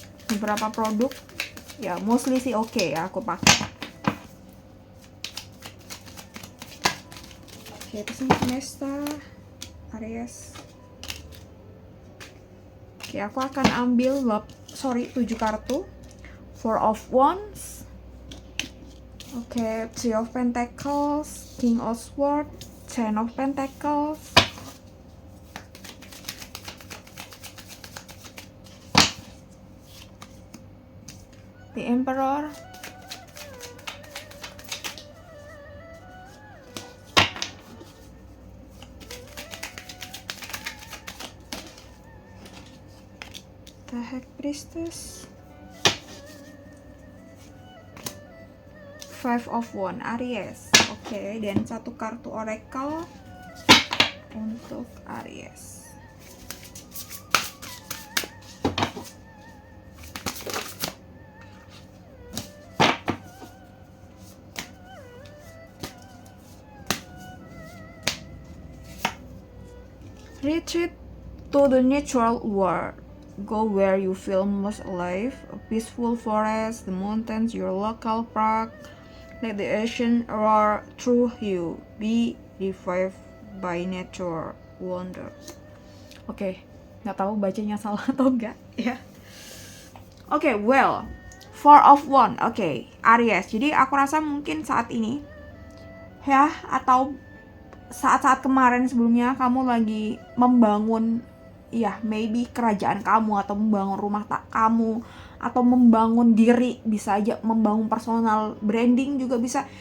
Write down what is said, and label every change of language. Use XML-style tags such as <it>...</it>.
<id>Beberapa produk ya mostly sih oke ya aku pakai. Oke, pesan semesta Aries. Oke, aku akan ambil 7 kartu.</id> <en>Four of Wands, Three of Pentacles, King of Swords, Ten of Pentacles, the Emperor, the High Priestess, Five of Wands Aries.</en> <id>Oke, dan satu kartu Oracle untuk Aries.</id> <en>Retreat to the natural world. Go where you feel most alive. A peaceful forest, the mountains, your local park. Let the ocean roar through you. Be revived by nature wonder.</en> <id>Oke, nggak tahu bacanya salah atau enggak ya. Oke, well, Four of Wands. Oke, Aries. Jadi aku rasa mungkin saat ini ya, atau saat-saat kemarin sebelumnya kamu lagi membangun ya, maybe kerajaan kamu, atau membangun rumah kamu, atau membangun diri, bisa aja membangun personal branding juga bisa.</id>